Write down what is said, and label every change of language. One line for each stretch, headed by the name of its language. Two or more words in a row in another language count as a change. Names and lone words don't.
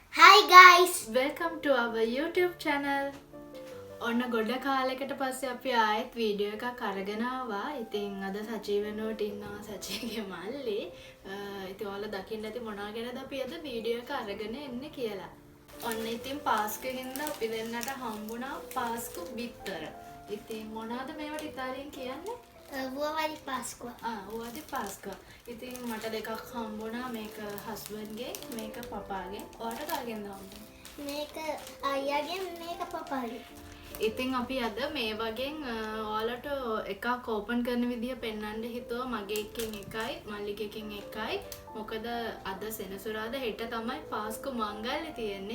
English: Hi guys! Welcome to our YouTube channel.
Sinhala: ඔන්න ගොඩ කාලෙකට පස්සේ අපි ආයෙත් වීඩියෝ එකක් අරගෙන ආවා. ඉතින් අද සචී වෙනුවට ඉන්නවා සචීගේ මල්ලි. ඉතින් ඔයාලා දකින්න ඇති මොනවා ගැනද අපි අද වීඩියෝ එක අරගෙන එන්නේ කියලා. ඔන්න ඉතින් පාස්කුවෙන්ද අපි දෙන්නට හම්බුණා පාස්කු බිත්තර. ඉතින් මොනවද මේවට ඉතාලියෙන් කියන්නේ?
Italian: Uova di Pasqua. uova di Pasqua.
Sinhala: ඉතින් මට දෙකක් හම්බුණා. මේක හස්බන්ඩ්ගේ, මේක පපාගේ. ඔයාලට කාගෙන්ද හම්බුනේ? මේක අයියාගෙන් මේක පපාගෙන්. ඉතින් අපි අද මේ වගේ ඔයාලට එකක් ඕපන් කරන විදිය පෙන්වන්න හිතුවා. මගේ එකකින් එකයි, මල්ලිගේ එකකින් එකයි. මොකද අද සෙනසුරාදා හෙට තමයි පාස්කු මංගල්‍ය තියෙන්නේ.